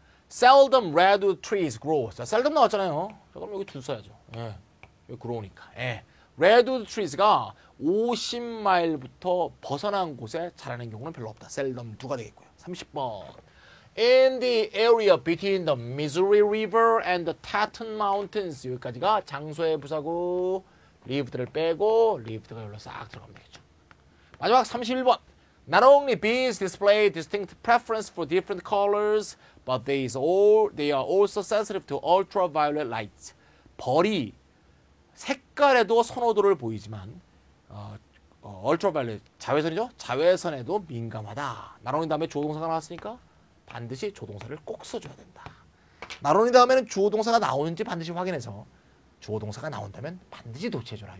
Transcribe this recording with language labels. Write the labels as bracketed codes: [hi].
[en] Seldom redwood trees grow. [ko] 자, seldom 나왔잖아요. 자, 그럼 여기 줄 써야죠. 여기 grow니까. redwood trees가 50마일부터 벗어난 곳에 자라는 경우는 별로 없다. seldom 2가 되겠고요. 30번. [en] In the area between the Missouri River and the Teton Mountains. [ko] 여기까지가 장소의 부사고 lived를 빼고 lived가 여기로 싹 들어가면 되겠죠. 마지막 31번. [en] Not only bees display distinct preference for different colors, but they are also sensitive to ultraviolet light. [ko] 벌이 색깔에도 선호도를 보이지만 ultraviolet 자외선이죠? 자외선에도 민감하다. not only 다음에 조동사가 나왔으니까 반드시 조동사를 꼭 써줘야 된다. 나론이 다음에는 주어 동사가 나오는지 반드시 확인해서 주어 동사가 나온다면 반드시 도치해줘라.